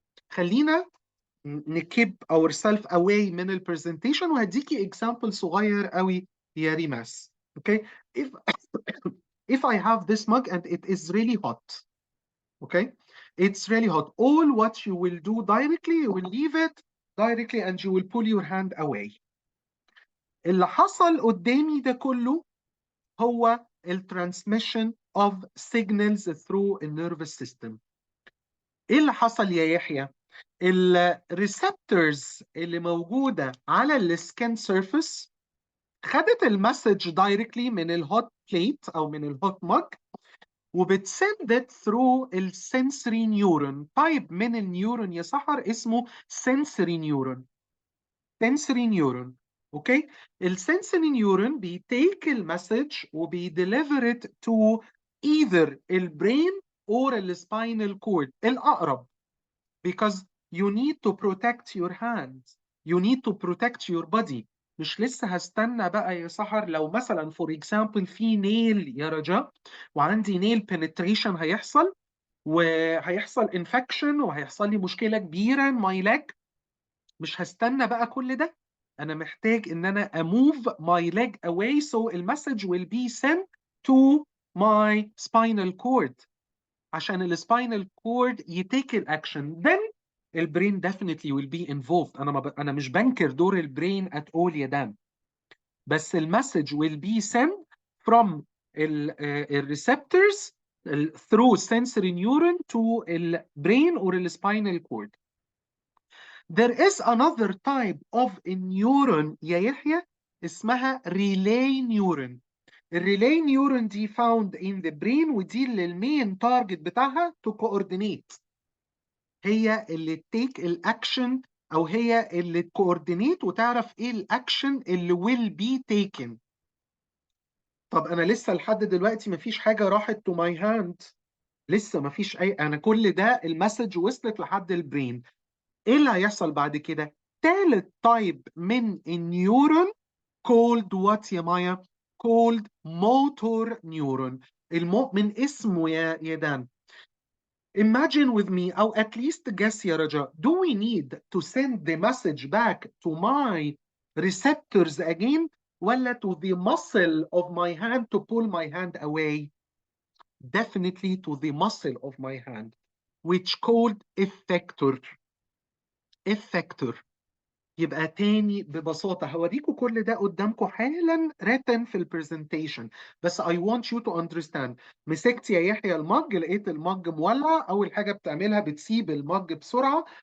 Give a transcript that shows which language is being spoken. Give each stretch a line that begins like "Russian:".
Arabic: خلينا نكب
English: ourselves away
Arabic: من ال presentation وهديكي example صغير قوي يا ريماس.
English: Okay, if I have this mug and it is really hot, okay, it's really hot, all what you will do directly, you will leave it directly and you will pull your hand away.
Arabic: اللي حصل قدامي ده كله هو الترانسميشن
English: of signals through the nervous system.
Arabic: ايه اللي حصل يا يحيى؟ الريسبتورز اللي موجوده على السكين سيرفيس خدت المسج دايركتلي من الهوت بليت او من الهوت مج وبتسند through السنسوري نيورون. طيب من النيورون يا سحر اسمه sensory neuron.
English: sensory neuron.
Arabic: اوكي، السنسوري نيورون بيتيك المسج وبيديليفر it to either البرين or السباينال كورد الاقرب.
English: because you need to protect your hands, you need to protect your body.
Arabic: مش لسه هستنى بقى يا سحر لو مثلا
English: for example
Arabic: في نيل يا رجاء وعندي نيل penetration هيحصل وهيحصل infection وهيحصل لي مشكلة كبيرة
English: in my leg.
Arabic: مش هستنى بقى كل ده، أنا محتاج إن أنا
English: move my leg away so the message will be sent to my spinal cord
Arabic: عشان السباينال كورد يتيك الاكشن.
English: then البرين definitely will be involved.
Arabic: انا مش بنكر دور البرين
English: at all يا دام،
Arabic: بس المسج
English: will be sent from الريسبتورز through sensory neuron to البرين or السباينال cord. there is another type of a neuron يا يحيى اسمها relay neuron.
Arabic: الريلاي نيورون دي
English: found in the brain
Arabic: ودي اللي المين تارجت بتاعها
English: to coordinate.
Arabic: هي اللي take الاكشن او هي اللي تكوردينيت وتعرف ايه الاكشن اللي
English: will be taken.
Arabic: طب انا لسه لحد دلوقتي مفيش حاجه راحت
English: to my hand،
Arabic: لسه مفيش اي، انا كل ده المسج وصلت لحد البرين. ايه اللي هيحصل بعد كده؟ تالت تايب من النيورون
English: called what
Arabic: يا مايا؟
English: called motor neuron.
Arabic: من اسمه يا دان.
English: Imagine with me أو at least guess يا رجاء, do we need to send the message back to my receptors again ولا to the muscle of my hand to pull my hand away? Definitely to the muscle of my hand, which called effector. effector.
Arabic: يبقى تاني ببساطة هوريكم كل ده قدامكم حالا written في البرزنتيشن، بس
English: I want you to understand.
Arabic: مسكت يا يحيى المج، لقيت المج مولع، أول حاجة بتعملها بتسيب المج بسرعة.